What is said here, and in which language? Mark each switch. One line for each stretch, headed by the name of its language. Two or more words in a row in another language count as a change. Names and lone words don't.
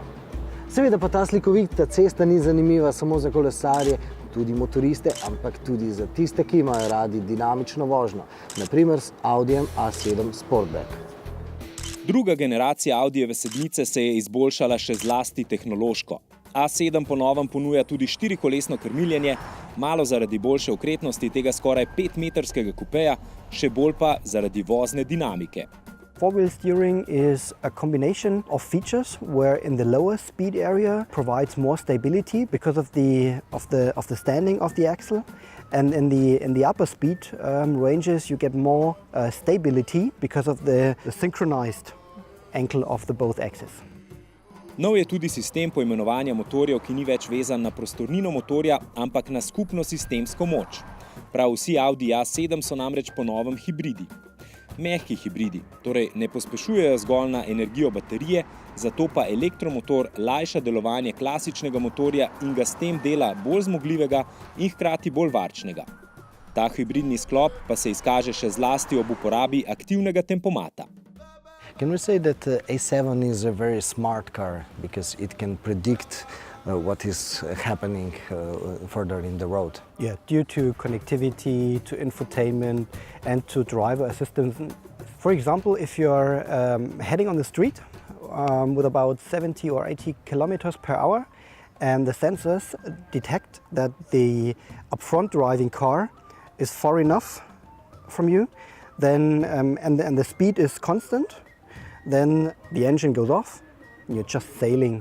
Slovenian: Seveda pa ta slikovita cesta ni zanimiva samo za kolesarje, tudi motoriste, ampak tudi za tiste, ki imajo radi dinamično vožnjo, na primer s Audijem A7 Sportback. Druga generacija Audijeve sedmice se je izboljšala še zlasti tehnološko. A7 po novem ponuja tudi 4-kolesno krmiljenje, malo zaradi boljše okretnosti tega skoraj 5-metrskega kupeja, še bolj pa zaradi vozne dinamike.
English: Four-wheel steering is a combination of features where in the lower speed area provides more stability because of the standing of the axle, and in the upper speed ranges you get more stability because of the synchronized ankle of the both axes.
Slovenian: Nov je tudi sistem poimenovanja motorjev, ki ni več vezan na prostornino motorja, ampak na skupno sistemsko moč. Prav vsi Audi A7 so namreč po novem hibridi. Mehki hibridi, torej ne pospešujejo zgolj na energijo baterije, zato pa elektromotor lajša delovanje klasičnega motorja in ga s tem dela bolj zmogljivega in hkrati bolj varčnega. Ta hibridni sklop pa se izkaže še zlasti ob uporabi aktivnega tempomata.
English: Can we say that A7 is a very smart car because it can predict what is happening further in the road? Yeah, due to connectivity, to infotainment and to driver assistance. For example, if you're heading on the street with about 70 or 80 kilometers per hour and the sensors detect that the upfront driving car is far enough from you, then and the speed is constant, then the engine goes off and you're just sailing.